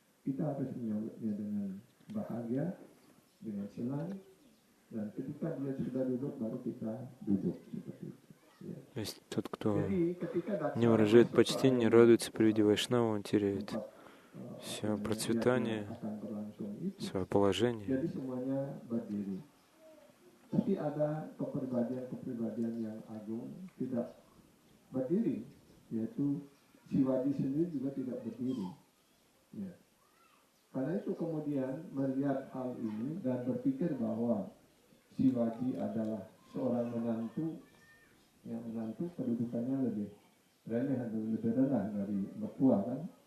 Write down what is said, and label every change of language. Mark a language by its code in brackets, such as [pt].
[id] Kita harus menyambutnya dengan bahagia, dengan senang, dan ketika dia sudah duduk, baru kita duduk seperti itu. [ru] То есть тот, кто не выражает почтение, радуется при виде Вайшнава, он теряет все процветание, свое положение. [id] Jadi semuanya berdiri. Tapi ada kepribadian yang agung tidak berdiri, yaitu Shivaji sendiri juga tidak berdiri. Karena itu kemudian melihat hal ini dan berpikir bahwa Shivaji adalah seorang menantu yang kedudukannya lebih remeh atau lebih rendah dari mertua, kan?